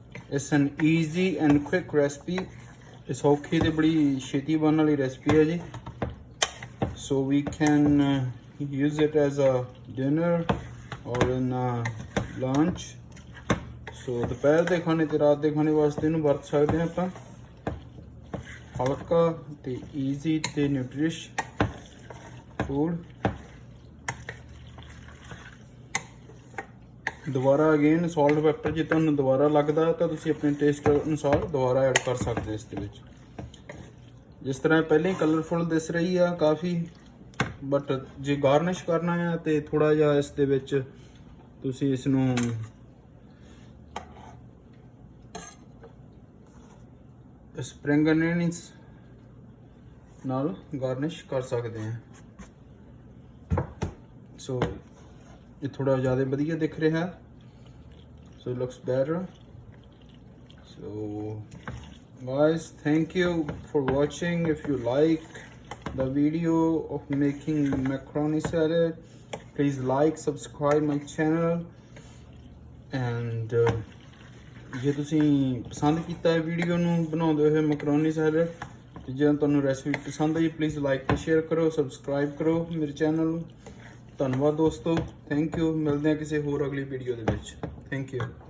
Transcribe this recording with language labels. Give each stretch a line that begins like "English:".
English: It's an easy and quick recipe. It's okay
Punjabi: ਤੇ ਬੜੀ ਛੇਤੀ ਬਣਨ ਵਾਲੀ ਰੈਸਪੀ ਹੈ ਜੀ।
English: So we can use it as a dinner or in lunch.
Punjabi: So ਦੁਪਹਿਰ ਦੇ ਖਾਣੇ ਤੇ ਰਾਤ ਦੇ ਖਾਣੇ ਵਾਸਤੇ ਇਹਨੂੰ ਵਰਤ ਸਕਦੇ ਹਾਂ ਆਪਾਂ। ਹਲਕਾ ਤੇ ਈਜ਼ੀ ਤੇ ਨਿਊਟ੍ਰੀਸ਼ ਫੂਡ। ਦੁਬਾਰਾ ਅਗੇਨ ਸੌਲਟ ਪੈਪਰ ਜੇ ਤੁਹਾਨੂੰ ਦੁਬਾਰਾ ਲੱਗਦਾ ਤਾਂ ਤੁਸੀਂ ਆਪਣੇ ਟੇਸਟ ਅਨੁਸਾਰ ਦੁਬਾਰਾ ਐਡ ਕਰ ਸਕਦੇ ਇਸ ਦੇ ਵਿੱਚ। ਜਿਸ ਤਰ੍ਹਾਂ ਪਹਿਲਾਂ ਹੀ ਕਲਰਫੁਲ ਦਿਸ ਰਹੀ ਆ ਕਾਫੀ, ਬਟ ਜੇ ਗਾਰਨਿਸ਼ ਕਰਨਾ ਆ ਤੇ ਥੋੜਾ ਜਿਹਾ ਇਸ ਦੇ ਵਿੱਚ ਤੁਸੀਂ ਇਸ ਨੂੰ ਸਪਰਿੰਗ ਅਨੀਅਨਸ ਨਾਲ ਗਾਰਨਿਸ਼ ਕਰ ਸਕਦੇ ਆ। ਸੋ ਇਹ ਥੋੜਾ ਜ਼ਿਆਦਾ ਵਧੀਆ ਦਿਖ ਰਿਹਾ,
English: so it looks better. So guys, thank you for watching. If you like the video of making macaroni salad, please like, subscribe my channel,
Punjabi: and ਜੇ ਤੁਸੀਂ ਪਸੰਦ ਕੀਤਾ ਹੈ ਵੀਡੀਓ ਨੂੰ ਬਣਾਉਂਦੇ ਹੋਏ ਮੈਕਰੋਨੀ ਸੈਲਡ, ਤੇ ਜੇ ਤੁਹਾਨੂੰ ਰੈਸਿਪੀ ਪਸੰਦ ਆਈ ਪਲੀਜ਼ ਲਾਈਕ ਤੇ ਸ਼ੇਅਰ ਕਰੋ, ਸਬਸਕ੍ਰਾਈਬ ਕਰੋ ਮੇਰੇ ਚੈਨਲ ਨੂੰ। ਧੰਨਵਾਦ ਦੋਸਤੋ, ਥੈਂਕ ਯੂ। ਮਿਲਦੇ ਹਾਂ ਕਿਸੇ ਹੋਰ ਅਗਲੀ ਵੀਡੀਓ ਦੇ ਵਿੱਚ। Thank you.